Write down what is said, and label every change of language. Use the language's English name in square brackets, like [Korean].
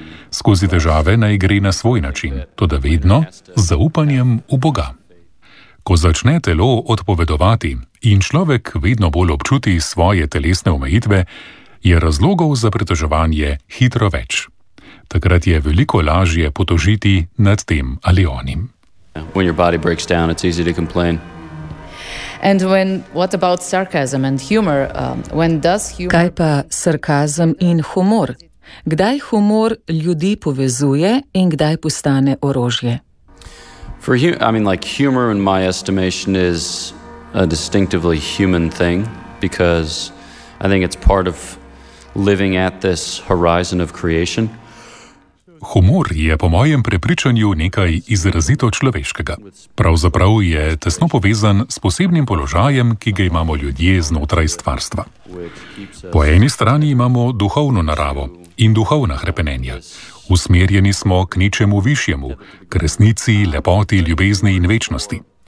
[Slovenian] Skozi težave naj gre na svoj način, toda vedno z zaupanjem v Boga. Ko začne telo odpovedovati in človek vedno bolj občuti svoje telesne omejitve, je razlogov za pritoževanje hitro več. Takrat je veliko lažje potožiti nad tem ali onim. [English] When your body breaks down, it's easy to complain. And when, what about sarcasm and humor? When does humor? [Slovenian] Kaj pa sarkazem in humor? Kdaj humor ljudi povezuje in kdaj postane orožje? [English] Humor in my estimation is a distinctively human thing, because I think it's part of living at this horizon of creation. [Slovenian] Humor je po mojem prepričanju nekaj izrazito človeškega. Pravzaprav je tesno povezan s posebnim položajem, ki ga imamo ljudje znotraj stvarstva. Po eni strani imamo duhovno naravo in duhovna hrepenenja. Usmerjeni smo k nečemu višjemu, k resnici, lepoti, ljubezni in večnosti.